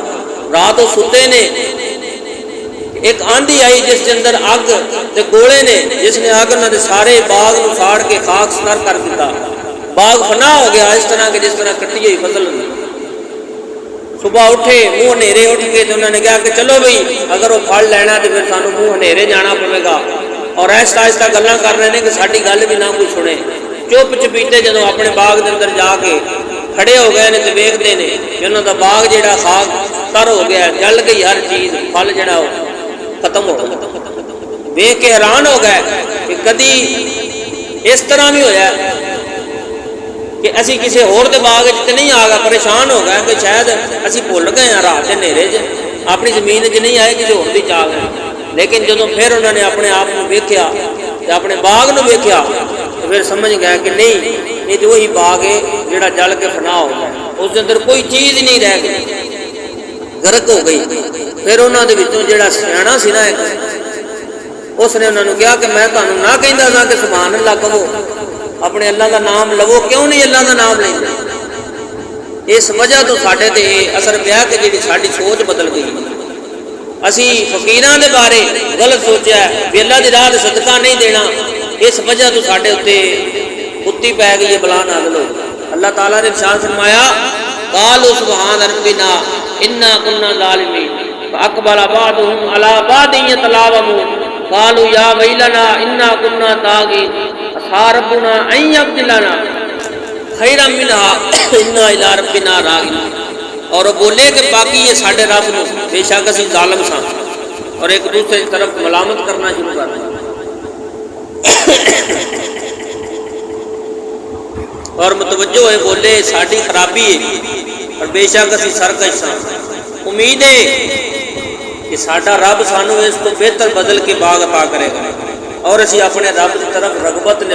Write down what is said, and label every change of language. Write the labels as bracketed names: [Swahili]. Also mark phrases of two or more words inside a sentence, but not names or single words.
[Punjabi] رات ستے نے، ایک آندھی آئی جس کے اندر اگ تے گولے نے، جس نے اگ نہ سارے باغ نو پھاڑ کے خاک ستر کر دیتا، باغ فنا ہو گیا اس طرح کہ جس طرح کٹی ہوئی فصل ہوئی۔ صبح اٹھے منہ ہنیرے اٹھ کے تو انہوں نے کہا کہ چلو بھئی اگر وہ پھل لینا تو پھر سانو منہ ہنیرے جانا پڑے گا، اور ایسا آہستہ گلاں کر رہے ہیں کہ ساری گل بھی نہ کوئی سنے۔ چپ چپیتے جدوں اپنے باغ دے اندر جا کے کھڑے ہو گئے نے تو ویکھدے نے کہ انہاں دا باغ جڑا خاک تر ہو گیا، جل گئی ہر چیز، پھل جڑا وہ ختم ہو گیا۔ ویکھ کے حیران ہو گئے کہ کدی اس طرح بھی ہویا کہ اسی کسی اور دے باغ تے نہیں آ گئے، پریشان ہو گئے کہ شاید اسی بھول گئے ہیں رات دے نیرے اپنی زمین چ نہیں آئے، کسی اور دی چ آ گئے۔ لیکن جدوں پھر انہوں نے اپنے آپ کو ویکھیا تے اپنے باغ نو ویکھیا تو پھر سمجھ گئے کہ نہیں، یہ تو وہی باغ ہے جڑا جل کے فنا ہو گیا، اس دے اندر کوئی چیز نہیں رہ گئی، غرق ہو گئی۔ پھر انہوں دے وچوں جڑا سیاںا سی نا ایک، اس نے انہوں نے کہا کہ میں تمہیں نہ کہندا سا کہ [Arabic] سبحان اللہ [Punjabi] کہو، اپنے اللہ کا نام لو، کیوں نہیں اللہ کا نام لینا؟ اس وجہ تو ساڈے تے اثر پیا کہ جی ساری سوچ بدل گئی۔ اسی فقیراں دے بارے غلط سوچیا ہے کہ اللہ دی راہ صدقہ نہیں دینا، اس وجہ تو ساڈے اتنے کتی پی گئی ہے، بلا نازل ہو۔ [Urdu] اللہ تعالیٰ نے ارشاد فرمایا [Arabic] قالوا سبحان ربنا انا كنا ظالمین فاقبل بعضهم على بعض يتلاومون قالوا یا ویلنا انا كنا طاغین عسى ربنا ان يبدلنا خیرا منها انا الى ربنا راغبون۔ [Punjabi] اور وہ بولے کہ باقی یہ ساڈے رب نو بے شک اسی ظالم ساں، اور ایک دوسرے کی طرف ملامت کرنا شروع کر دیا اور متوجہ ہوئے بولے ساڈی خرابی ہے اور بے شک اسی سرکش ساں، امید ہے کہ ساڈا رب سانو اس تو بہتر بدل کے باغ عطا کرے گا، اور اسی اپنے رب کی طرف رغبت لے۔